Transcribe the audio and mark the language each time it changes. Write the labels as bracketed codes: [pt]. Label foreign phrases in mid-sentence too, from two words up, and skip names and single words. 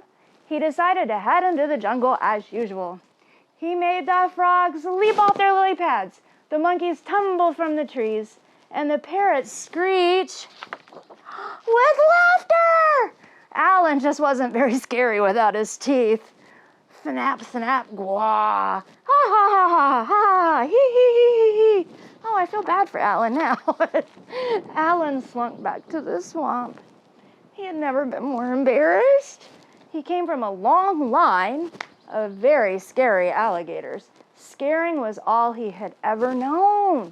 [en] He decided to head into the jungle as usual. He made the frogs leap off their lily pads, the monkeys tumble from the trees, and the parrots screech with laughter. Alan just wasn't very scary without his teeth. Snap, snap, gwah. Ha, ha, ha, ha, ha, hee, hee, hee, hee. Oh, I feel bad for Alan now. Alan slunk back to the swamp. He had never been more embarrassed. He came from a long line of very scary alligators. Scaring was all he had ever known.